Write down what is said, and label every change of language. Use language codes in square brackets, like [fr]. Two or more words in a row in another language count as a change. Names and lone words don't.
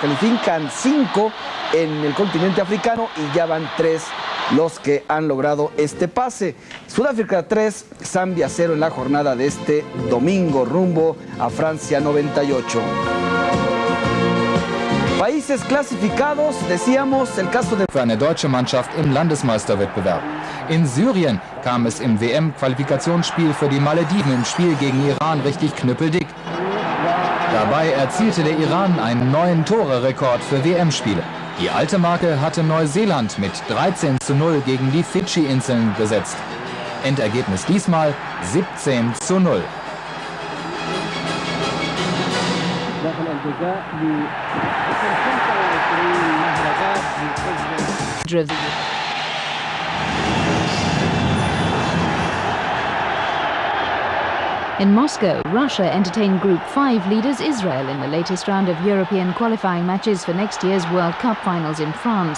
[es] Califican 5 en el continente africano y ya van 3 los que han logrado este pase. Sudáfrica 3, Zambia 0 en la jornada de este domingo rumbo a Francia 98. Países clasificados, decíamos, el caso de... [de] Für eine deutsche Mannschaft im Landesmeisterwettbewerb. In Syrien kam es im WM-Qualifikationsspiel für die Malediven im Spiel gegen Iran richtig knüppeldick. Dabei erzielte der Iran einen neuen Tore-Rekord für WM-Spiele. Die alte Marke hatte Neuseeland mit 13:0 gegen die Fidschi-Inseln gesetzt. Endergebnis diesmal 17:0. [en] In Moscow, Russia entertained Group 5 leaders Israel in the latest round of European qualifying matches for next year's World Cup finals in France.